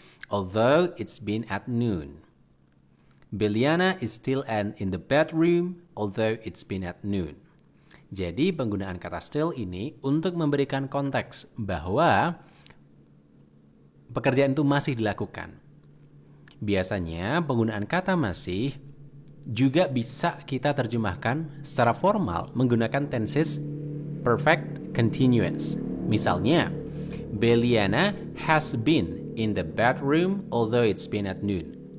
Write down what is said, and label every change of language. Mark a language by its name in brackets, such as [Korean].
[English] Although it's been at noon. Beliana is still in the bedroom although it's been at noon. [Indonesian] Jadi penggunaan kata still ini untuk memberikan konteks bahwa pekerjaan itu masih dilakukan. Biasanya penggunaan kata masih juga bisa kita terjemahkan secara formal menggunakan tenses perfect continuous. [English] Misalnya, Beliana has been in the bedroom although it's been at noon.